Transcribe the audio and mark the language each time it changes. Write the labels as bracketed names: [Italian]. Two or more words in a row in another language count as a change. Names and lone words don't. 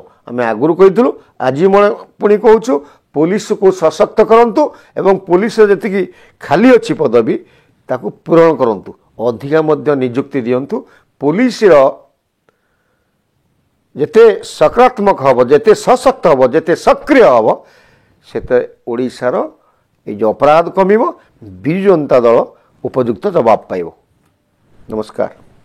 [Odia] ଆମେ ଆଗରୁ କହିଥିଲୁ, ଆଜି ପୁଣି କହୁଛୁ, ପୁଲିସକୁ ସଶକ୍ତ କରନ୍ତୁ ଏବଂ ପୁଲିସର ଯେତିକି ଖାଲି ଅଛି ପଦବୀ ତାକୁ ପୂରଣ କରନ୍ତୁ, ଅଧିକା ମଧ୍ୟ ନିଯୁକ୍ତି ଦିଅନ୍ତୁ। ପୁଲିସର ଯେତେ ସକାରାତ୍ମକ ହେବ, ଯେତେ ସଶକ୍ତ ହେବ, ଯେତେ ସକ୍ରିୟ ହେବ, ସେତେ ଓଡ଼ିଶାର ଏଇ ଯେ ଅପରାଧ କମିବ, ବିଜୁ ଜନତା ଦଳ ଉପଯୁକ୍ତ ଜବାବ ପାଇବ। ନମସ୍କାର।